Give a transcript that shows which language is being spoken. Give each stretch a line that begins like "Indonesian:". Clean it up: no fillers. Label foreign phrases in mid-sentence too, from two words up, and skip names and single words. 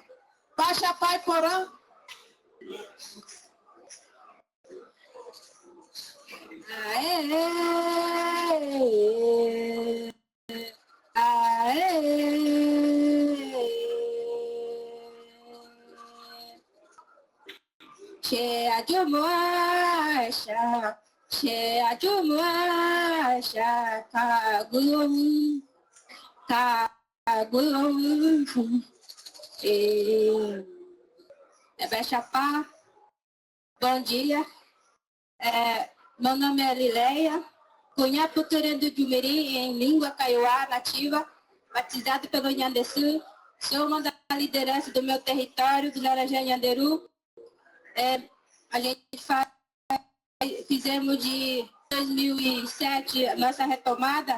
Portuguese: Baixa Pai Porã. Aê, aê, cheia de mocha, cheia de mocha, cagulum, cagulum, Bechapá, bom dia. Meu nome é Lileia, cunhá Puturê do Jumiri, em língua kaiowá nativa, batizado pelo Nhandesu. Sou uma da liderança do meu território, do Larajá Nhanderu. A gente fizemos de 2007 a nossa retomada.